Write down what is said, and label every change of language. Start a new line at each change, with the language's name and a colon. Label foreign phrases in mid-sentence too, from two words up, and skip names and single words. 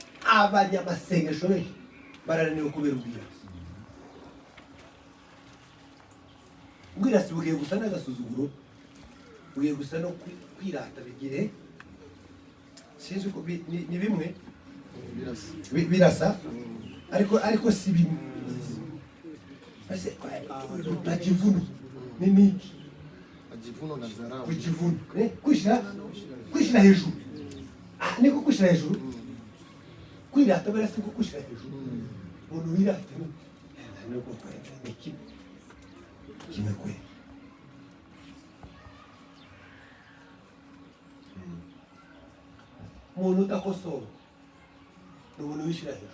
Rundi: Abanyamasengesho benshi barananiwe kubera ubwirasi. Ubwirasi bugiye gusa n'agasuzuguro, bugiye gusa no kwirata. Bigire sinzi ko ni bimwe birasa, ariko si bimwe. Majivuno ni niki?
Swahili: Majivuno na dharau.
Rundi: Kujivuno, kwishira hejuru. Niko kwishira hejuru. Kwirata barasi ko kwishira hejuru. Umuntu wirata nuko kwenda kimekwe. Umuntu udakosora ni umuntu wishira hejuru.